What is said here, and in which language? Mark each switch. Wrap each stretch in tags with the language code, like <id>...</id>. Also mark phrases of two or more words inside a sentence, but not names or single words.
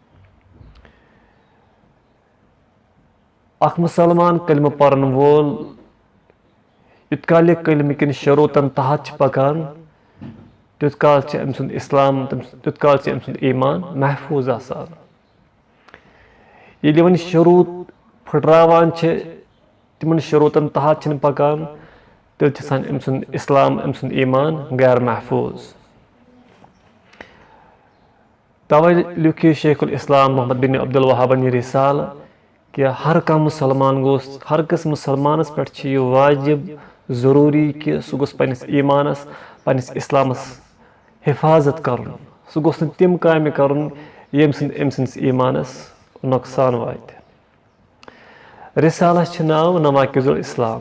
<ks>अख मुसलमान कलम पढ़न वोल युत काल कलम किन शरोतन तहत पकान तुत काल अम सुंद इस्लाम तुत काल अम सुंद ईमान महफूज आसान। ये वन शरूत फुटरावान तिमन शरूतन तहत पकान तेल अम सुंद इस्लाम अम सुंद ईमान गैर महफूज। तवे लिखि शेखुल इस्लाम मोहम्मद बिन अब्दुल वहाबन रिसाल कि हर कह मुसलमान गोस हर कस मुसलमानस पे वाजिब ज़रूरी कि सह गोस पन्निस ईमानस पन्निस इस्लामस हिफाजत करुन। सह गोस तिम कामे करुन यम सिंदस ईमानस नुकसान वात। रिसालस नाव नवाकिजुल इस्लाम।</ks>